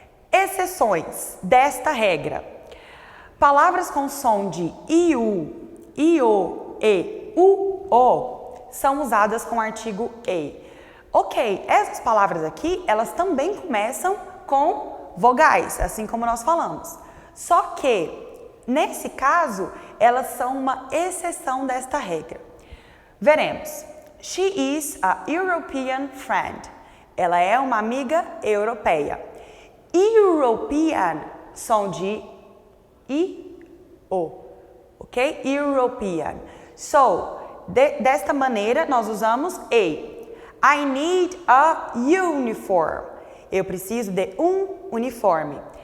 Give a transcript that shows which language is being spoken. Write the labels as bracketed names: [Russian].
[Portuguese] Exceções desta regra. Palavras com som de IU, IO, E, UO são usadas com o artigo a. Ok, essas palavras aqui, elas também começam com vogais, assim como nós falamos. Só que, nesse caso, elas são uma exceção desta regra. Veremos. [English] She is a European friend. [Portuguese] Ela é uma amiga europeia. European, som de I-O, ok? European. So, desta maneira, nós usamos a. [English] I need a uniform. [Portuguese] Eu preciso de um uniforme.